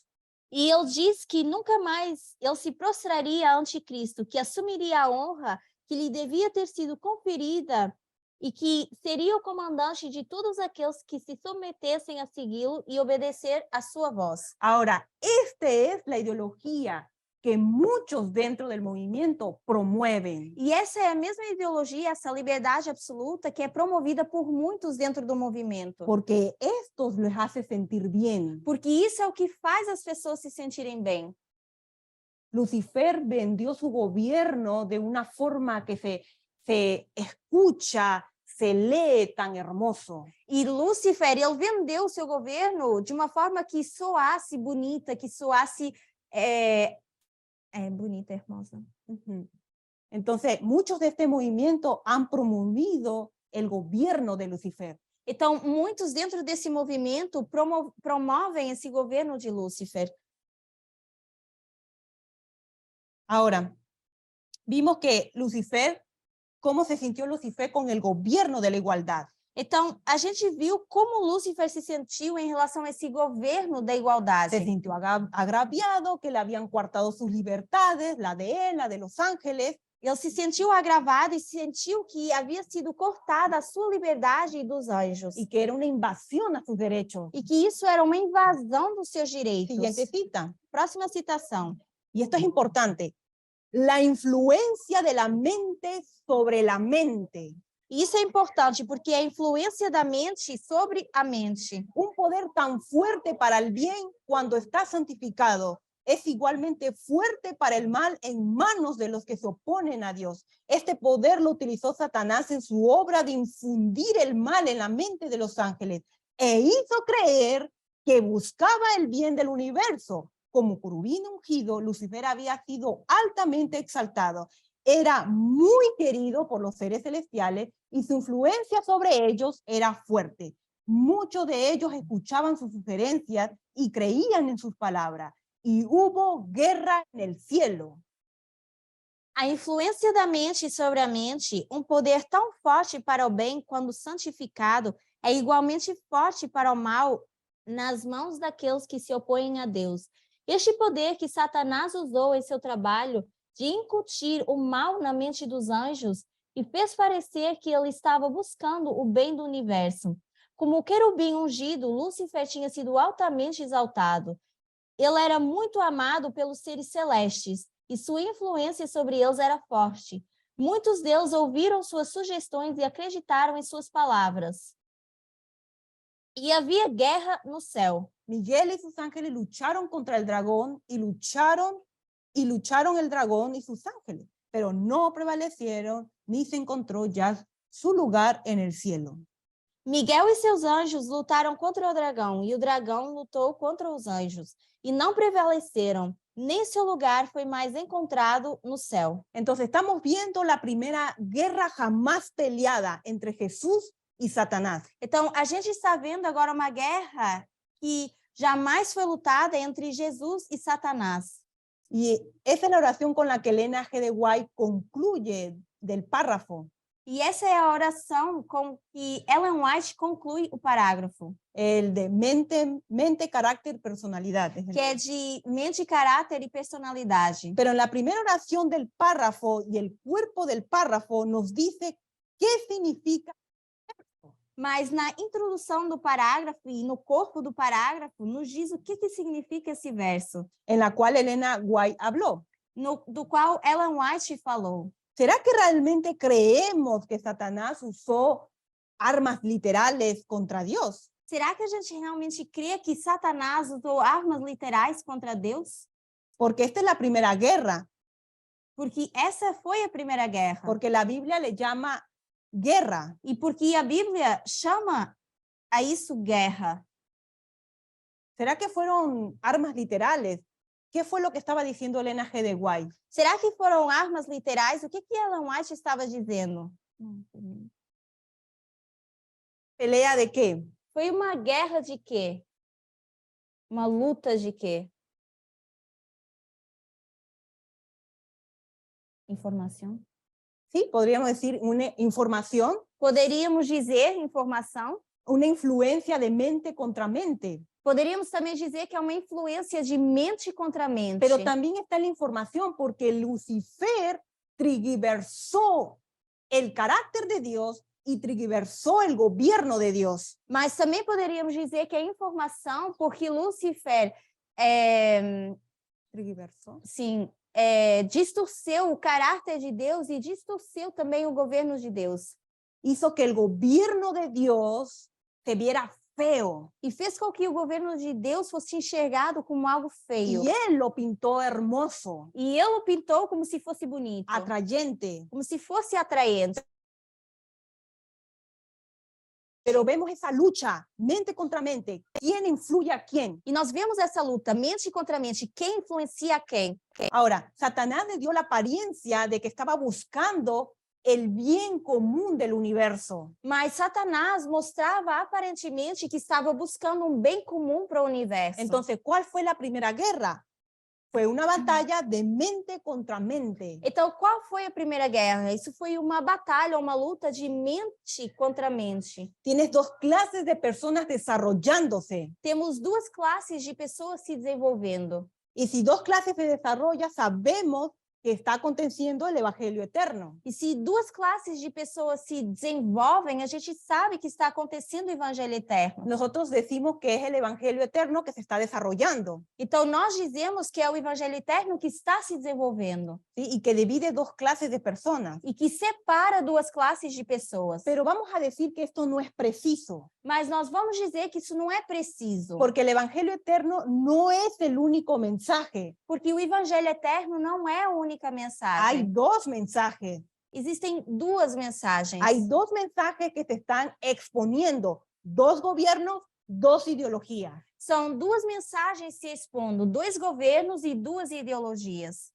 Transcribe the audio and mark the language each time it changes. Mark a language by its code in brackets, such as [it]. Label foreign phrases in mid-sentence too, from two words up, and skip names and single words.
[pt] E ele diz que nunca mais ele se prostraria ante Cristo, que assumiria a honra que lhe devia ter sido conferida e que seria o comandante de todos aqueles que se submetessem a segui-lo e obedecer a sua voz. [es] Ahora, esta es la ideología que muchos dentro del movimiento promueven. [pt] E essa é a mesma ideologia, essa liberdade absoluta que é promovida por muitos dentro do movimento. [es] Porque estos les hace sentir bien. [pt] Porque isso é o que faz as pessoas se sentirem bem. [es] Lucifer vendió su gobierno de una forma que se escucha, se lee tan hermoso. [pt] E Lúcifer, ele vendeu o seu governo de uma forma que soasse bonita, que soasse bonita, [es] hermosa. Entonces, muchos de este movimiento han promovido el gobierno de Lucifer. [pt] Então, muitos dentro desse movimento promovem esse governo de Lúcifer. [es] Ahora, vimos que Lucifer, cómo se sintió Lucifer con el gobierno de la igualdad. [pt] Então, a gente viu como Lúcifer se sentiu em relação a esse governo da [es] Se [pt] igualdade. [es] sintió agraviado, que le habían coartado sus libertades, la de él, la de los ángeles, [pt] Ele se sentiu agravado e sentiu que havia sido cortada a sua liberdade e dos anjos. [es] y que era una invasión a sus derechos. [pt] E que isso era uma invasão dos seus direitos. [es] Siguiente cita. [pt] Próxima citação. [es] Y esto es importante. La influencia de la mente sobre la mente. E isso é importante porque a influência da mente sobre a mente. Un poder tan fuerte para el bien cuando está santificado es igualmente fuerte para el mal en manos de los que se oponen a Dios. Este poder lo utilizó Satanás en su obra de infundir el mal en la mente de los ángeles e hizo creer que buscaba el bien del universo. Como querubín ungido, Lucifer había sido altamente exaltado. Era muy querido por los seres celestiales y su influencia sobre ellos era fuerte. Muchos de ellos escuchaban sus sugerencias y creían en sus palabras. Y hubo guerra en el cielo. [pt] A influência da mente sobre a mente, um poder tão forte para o bem quando santificado, é igualmente forte para o mal nas mãos daqueles que se opõem a Deus. Este poder que Satanás usou em seu trabalho de incutir o mal na mente dos anjos e fez parecer que ele estava buscando o bem do universo. Como o querubim ungido, Lúcifer tinha sido altamente exaltado. Ele era muito amado pelos seres celestes e sua influência sobre eles era forte. Muitos deles ouviram suas sugestões e acreditaram em suas palavras. E havia guerra no céu. [es] Miguel y sus ángeles lucharon contra el dragón y lucharon el dragón y sus ángeles, pero no prevalecieron ni se encontró ya su lugar en el cielo. [pt] Miguel e seus anjos lutaram contra o dragão lutou contra os anjos, e não prevaleceram, nem seu lugar foi mais encontrado no céu. [es] Entonces estamos viendo la primera guerra jamás peleada entre Jesús y Satanás. [pt] Então, a gente está vendo agora uma guerra que jamais foi lutada entre Jesus e Satanás. [es] Y esa es la oración con la que Elena G. de White concluye del párrafo. [pt] E essa é a oração com que Ellen White conclui o parágrafo. [es] El de mente, carácter, personalidad. [pt] Que é de mente, caráter e personalidade. [es] Pero en la primera oración del párrafo y el cuerpo del párrafo nos dice qué significa. [pt] Mas na introdução do parágrafo e no corpo do parágrafo nos diz o que significa esse verso. [es] En la cual Elena White habló. [pt] Do qual Ellen White falou. [es] ¿Será que realmente creemos que Satanás usó armas literales contra Dios? [pt] Será que a gente realmente crê que Satanás usou armas literais contra Deus? [es] Porque esta es la primera guerra. [pt] Porque essa foi a primeira guerra. [es] Porque la Biblia le llama guerra. [pt] E porque a Bíblia chama a isso guerra. [es] ¿Será que fueron armas literales? ¿Qué fue lo que estaba diciendo Elena G. de White? [pt] Será que foram armas literais? O que Ellen White estava dizendo? [es] ¿Pelea de qué? [pt] Foi uma guerra de quê? Uma luta de quê? Informação? [es] Sí, podríamos decir una información. [pt] Poderíamos dizer informação. [es] Una influencia de mente contra mente. [pt] Poderíamos também dizer que é uma influência de mente contra mente. [es] Pero también está la información porque Lucifer trigiversó el carácter de Dios y trigiversó el gobierno de Dios. [pt] Mas também poderíamos dizer que é informação porque Lucifer [es] trigiversó. [pt] Sim, distorceu o caráter de Deus e distorceu também o governo de Deus. [es] Hizo que el gobierno de Dios se viera feo. [pt] E fez com que o governo de Deus fosse enxergado como algo feio. [es] Y él lo pintó hermoso. [pt] E ele o pintou como se fosse bonito. [es] Atrayente. [pt] Como se fosse atraente. [es] Pero vemos esa lucha, mente contra mente. ¿Quién influye a quién? [pt] E nós vemos essa luta, mente contra mente. Quem influencia a quem? [es] Ahora, Satanás le dio la apariencia de que estaba buscando el bien común del universo. [pt] Mas Satanás mostrava aparentemente que estava buscando um bem comum para o universo. [es] Entonces, ¿cuál fue la primera guerra? Fue una batalla de mente contra mente. [pt] Então, qual foi a primeira guerra? Isso foi uma batalha, uma luta de mente contra mente. [es] Tienes dos clases de personas desarrollándose. [pt] Temos duas classes de pessoas se desenvolvendo. [es] Y si dos clases se desarrollan, sabemos que está aconteciendo el evangelio eterno. [pt] E se duas classes de pessoas se desenvolvem, a gente sabe que está acontecendo o evangelho eterno. [es] Nosotros decimos que es el evangelio eterno que se está desarrollando, [pt] Então, nós dizemos que é o evangelho eterno que está se desenvolvendo [es] ¿sí? Y que divide dos clases de personas. [pt] e que separa duas classes de pessoas. [es] Pero vamos a decir que esto no es preciso, [pt] Mas nós vamos dizer que isso não é preciso, [es] porque el evangelio eterno no es el único mensaje. [pt] porque o evangelho eterno não é a única [es] Hay [pt] mensagem. [es] dos mensajes. [pt] Existem duas mensagens. [es] Hay dos mensajes que se están exponiendo, dos gobiernos, dos ideologías. [pt] São duas mensagens se expondo, dois governos e duas ideologias.